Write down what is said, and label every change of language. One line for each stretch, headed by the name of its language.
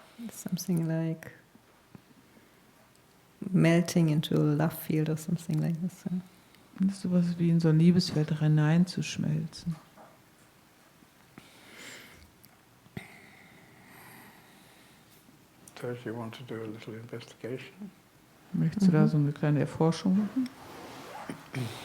English: Something like melting into a love field or something like this. Yeah.
German: Das ist sowas wie in so ein Liebesfeld hineinzuschmelzen.
English: So if you want to do a little investigation.
German: Möchtest du da so eine kleine Erforschung machen?